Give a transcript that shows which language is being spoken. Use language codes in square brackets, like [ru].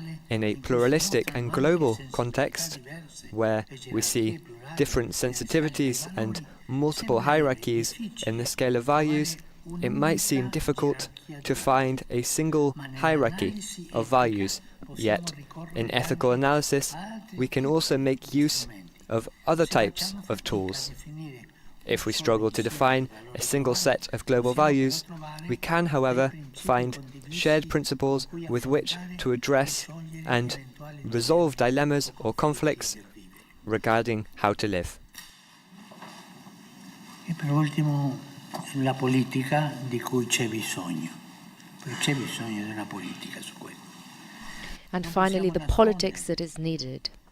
[en] In a pluralistic and global context, where we see different sensitivities and multiple hierarchies in the scale of values, it might seem difficult to find a single hierarchy of values, yet in ethical analysis we can also make use of other types of tools. If we struggle to define a single set of global values, we can, however, find shared principles with which to address and resolve dilemmas or conflicts regarding how to live. [it] E per ultimo la politica di cui c'è bisogno, perché c'è bisogno di una politica su questo. [en] And finally, the politics that is needed.